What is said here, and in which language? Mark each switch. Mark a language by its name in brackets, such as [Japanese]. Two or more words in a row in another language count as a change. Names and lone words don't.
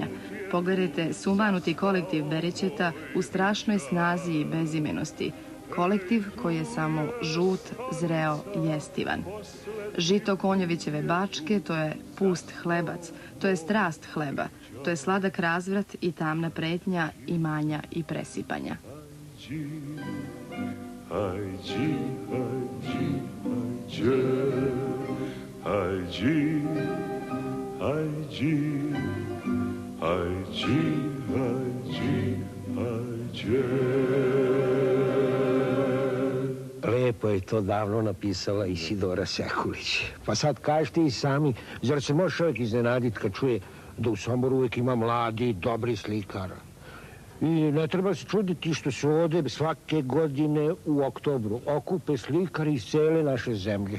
[Serbian] Pogledajte sumanuti kolektiv berećeta u strašnoj snazi i bezimenosti. kolektiv koji je samo žut, zreo i jestivan. Žito Konjovićeve bačke, to je pust hlebac, to je strast hleba, to je sladak razvrat i tamna pretnja imanja i presipanja. Hajđi, hajđi, hajđe, hajđi, hajđi, hajđi, hajđi, hajđe. Lepo je to davno napisala Isidora Sekulić. Pa sad kažete i sami, zar se može čovjek iznenaditi kad čuje da u Somboru uvijek ima mladi, dobri slikara? I ne treba se čuditi što se ovdje svake godine u oktobru okupe slikari iz cele naše zemlje.